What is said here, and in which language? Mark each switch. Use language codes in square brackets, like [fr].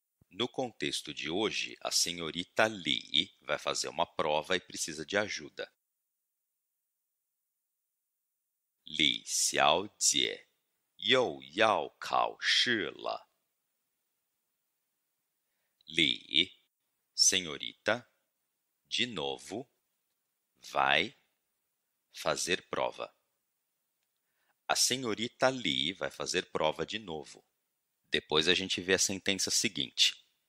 [pt] No contexto de hoje, a senhorita Li vai fazer uma prova e precisa de ajuda. [zh] Li Xiaojie又要考试了. [pt] Li, senhorita, de novo, vai fazer prova. A senhorita Li vai fazer prova de novo. Depois a gente vê a sentença seguinte.